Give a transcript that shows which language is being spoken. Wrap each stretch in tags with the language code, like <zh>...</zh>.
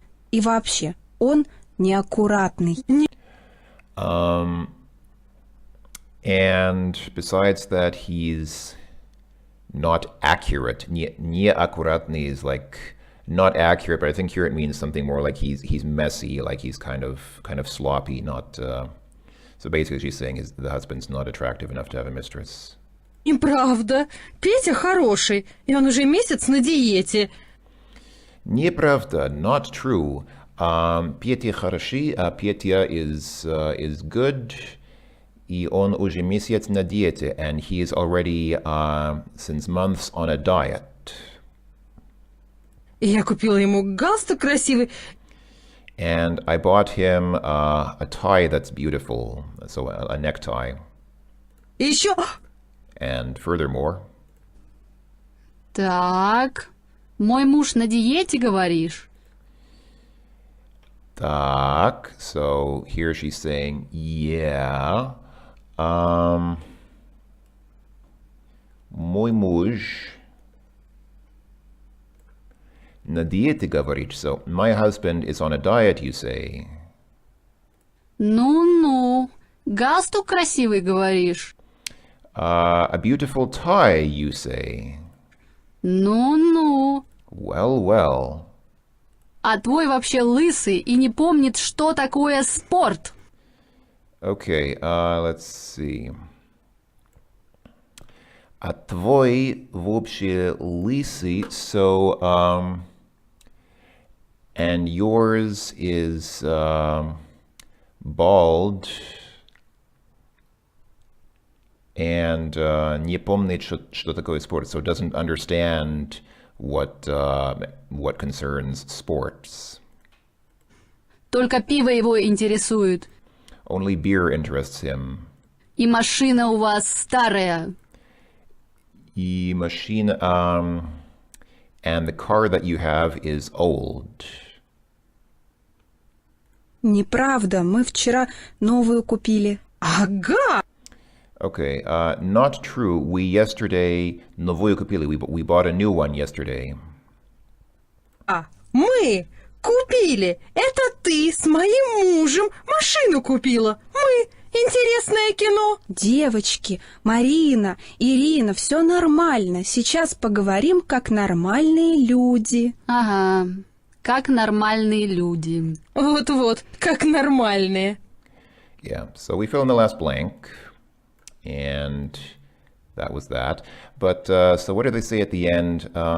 <ru>И вообще, он неаккуратный.</ru> <en>And besides that, he's not accurate. Неаккуратный is like not accurate, but I think here it means something more like he's messy, like he's kind of sloppy, not. So basically, she's saying is the husband's not attractive enough to have a mistress.</en> <ru>Неправда. Петя хороший, и он уже месяц на диете.</ru> <en>Неправда, not true.</en> <ru>Петя хороший,</ru> <en>Петя is good,</en> <ru>и он уже месяц на диете,</ru> <en>and he is already since months on a diet.</en> <ru>И я купила ему галстук красивый.</ru> <en>And I bought him a tie that's beautiful, so a necktie.</en> <ru>И еще...</ru> <en>And furthermore...</en> <ru>Так, мой муж на диете, говоришь?</ru> <en>Так, so here she's saying, yeah,</en> <ru>мой муж на диете, говоришь.</ru> <en>So, my husband is on a diet, you say.</en> <ru>Ну-ну, галстук красивый, говоришь?</ru> <en>A beautiful tie, you say.</en> <ru>Ну-ну.</ru> <en>Well, well.</en> <ru>А твой вообще лысый и не помнит, что такое спорт.</ru> <en>Okay, let's see.</en> <ru>А твой вообще лысый,</ru> <en>so, and yours is bald, and</en> <ru>не помнит, что такое спорт,</ru> <en>so doesn't understand what concerns sports.</en> <ru>Только пиво его интересует.</ru> <en>Only beer interests him.</en> <ru>И машина у вас старая. И машина,</ru> <en>and the car that you have is old.</en> <ru>Неправда, мы вчера новую купили. Ага!</ru> <en>Okay, not true. We yesterday</en> <ru>новую купили.</ru> <en>We bought a new one yesterday.</en> <ru>Мы купили. Это ты с моим мужем машину купила. Мы. Интересное кино. Девочки, Марина, Ирина, все нормально. Сейчас поговорим, как нормальные люди. Ага, как нормальные люди. Вот-вот, как нормальные.</ru> <en>Yeah, so we fill in the last blank, and that was that. But, so what did they say at the end?</en>